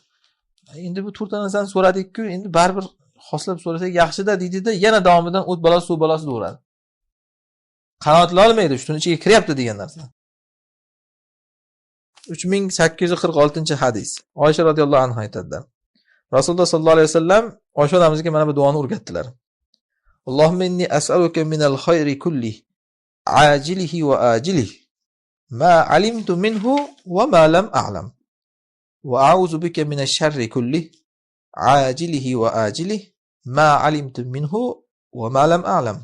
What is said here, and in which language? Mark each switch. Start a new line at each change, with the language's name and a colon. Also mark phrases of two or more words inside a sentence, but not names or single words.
Uzbek: Endi bu 4 ta narsani so'radik-ku, endi baribir xoslab so'rasak yaxshi-da deydi-da, yana davomidan o't balosi, suv balosi deyveradi. Qanoatla olmaydi, shuni ichiga kiryapti degan narsa. 3846-hadis. Oysha
Arabic: رضي الله عنها
Uzbek: aytadilar. Rasululloh
Arabic: صلى الله عليه وسلم
Uzbek: Oysha onamizga mana bu duoni o'rgatdilar.
Arabic: اللهم إني أسألك من الخير كله عاجله وآجله ما علمت منه وما لم أعلم. وأعوذ بك من الشر كله عاجله وآجله ما علمت منه وما لم أعلم.